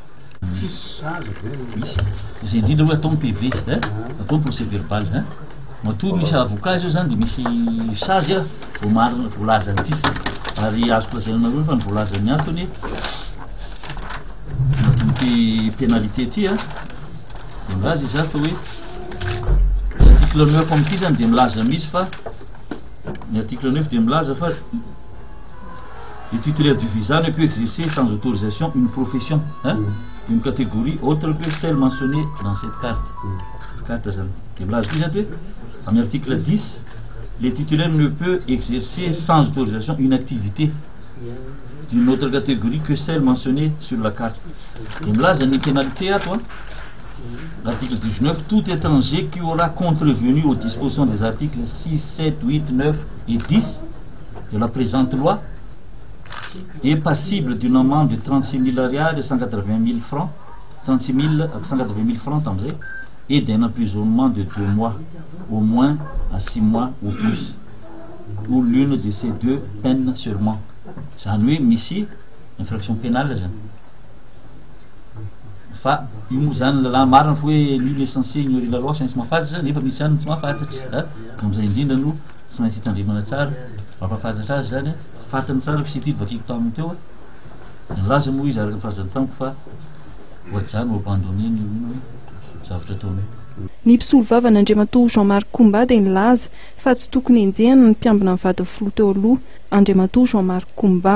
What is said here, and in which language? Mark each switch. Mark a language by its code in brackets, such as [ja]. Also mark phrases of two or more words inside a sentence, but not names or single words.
[mg] misy izay indrindra hoe atao ny PV atao ny [fr] procès verbal [mg] matoy misy avocat io zany dia misy sazy voalaza n'ity ary azoko lazaina nareo fa ny voalaza ny antony natomboky pénalité ty dia milaza izy fa hoe article 9 amin'ity zany dia milaza misy fa ny [fr] article 9 [mg] dia milaza fa [fr] le titulaire du visa ne peut exercer sans autorisation une profession d'une catégorie autre que celle mentionnée dans cette carte [mg] zany dia milaza koa zany hoe amin'ny [fr] article 10 le titulaire ne peut exercer sans autorisation une activité d'une autre catégorie que celle mentionnée sur la carte. Et là, il y a une pénalité à toi. L'article 19, tout étranger qui aura contrevenu aux dispositions des articles 6, 7, 8, 9 et 10 de la présente loi est passible d'une amende de 36 000 arias de 180 000 francs, 36 180 000 francs et d'un emprisonnement de 2 mois, au moins à 6 mois ou plus, ou l'une de ces deux peines seulement. [mg] Zany hoe misy [fr] infraction pénale [mg] zany fa io moa zany lalàna marina fa hoe [fr] nul est censé ignorer la loi [mg] tsy mahafantatra nefa misy zany tsy mahafantatra ka am'izay indrindra no tsy maintsy hitandremana tsara mampahafantatra azy zany fantany tsara fisity vakiko taminy teo nilaza moa izy araka ny fahazany tamiko fa ohatrany ho abandonné ny ino zavatra ataony. Ny mpisolo vavana Andriamatoa Jean-Marc Comba dia nilaza fa tsy tokony enjehana ny mpiambina ny vady filoha teo aloha Andriamatoa Jean-Marc Comba.